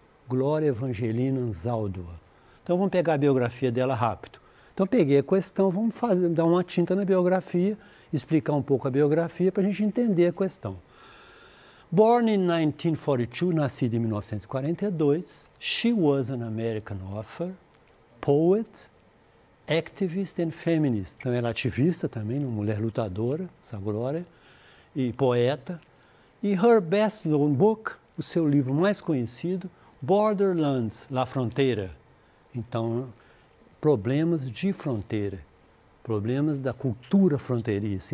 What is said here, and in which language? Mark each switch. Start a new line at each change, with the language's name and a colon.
Portuguese: Glória Evangelina Anzaldúa. Então vamos pegar a biografia dela rápido. Então peguei a questão, vamos dar uma tinta na biografia, explicar um pouco a biografia para a gente entender a questão.
English: Born in 1942,
Portuguese: nascida em 1942,
English: she was an American author, poet, activist and feminist.
Portuguese: Então ela é ativista também, uma mulher lutadora, essa Glória, e poeta. E
English: her best-known book,
Portuguese: o seu livro mais conhecido, Borderlands, La Fronteira. Então, problemas de fronteira, problemas da cultura fronteiriça.